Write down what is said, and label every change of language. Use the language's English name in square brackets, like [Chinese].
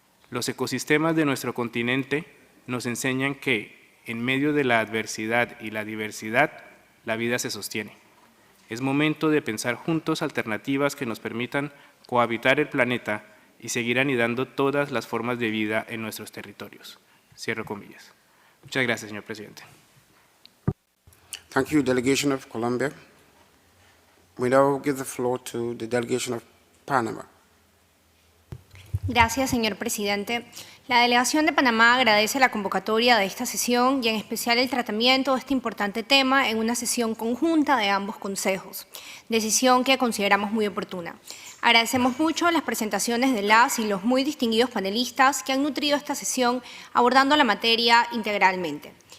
[Spanish] Los ecosistemas de nuestro continente nos enseñan que en medio de la adversidad y la diversidad, la vida se sostiene. Es momento de pensar juntos alternativas que nos permitan cohabitar el planeta y seguir anidando todas las formas de vida en nuestros territorios. Cierro comillas. Muchas gracias, señor presidente. [English] Thank you, delegation of Colombia. We now give the floor to the delegation of Panama. [Spanish] Gracias, señor presidente. La delegación de Panamá agradece la convocatoria de esta sesión y en especial el tratamiento de este importante tema en una sesión conjunta de ambos consejos, decisión que consideramos muy oportuna. Agradecemos mucho las presentaciones de las y los muy distinguidos panelistas que han nutrido esta sesión abordando la materia integralmente.